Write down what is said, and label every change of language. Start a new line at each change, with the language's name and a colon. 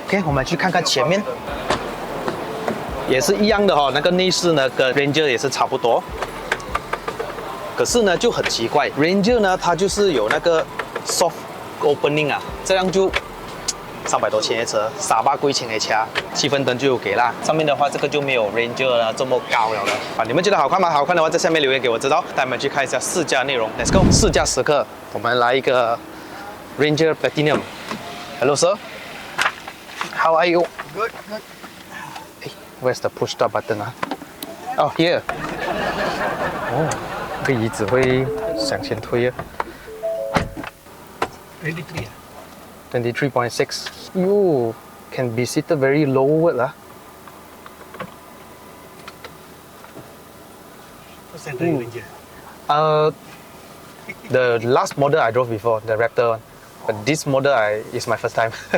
Chinese: OK， 我们去看看前面，也是一样的哈、哦，那个内饰呢跟 Ranger 也是差不多，可是呢就很奇怪 ，Ranger 呢它就是有那个 soft opening 啊，这样就300多千的车，沙巴贵钱的车，气氛灯就有给啦。上面的话，这个就没有 Ranger 呢这么高了啊。你们觉得好看吗？好看的话，在下面留言给我知道。带你们去看一下试驾内容。
English: Let's go，
Chinese: 试驾时刻，我们来一个
English: Ranger Platinum。Hello sir, how are you? Good, good. Hey, where's the push start button 啊？Oh here。
Chinese: 哦，这个椅子会向前推啊。
English: 23 23.6. You can be seated very low lah. What's that Ranger? The last model I drove before, the Raptor one. But this model is my first time.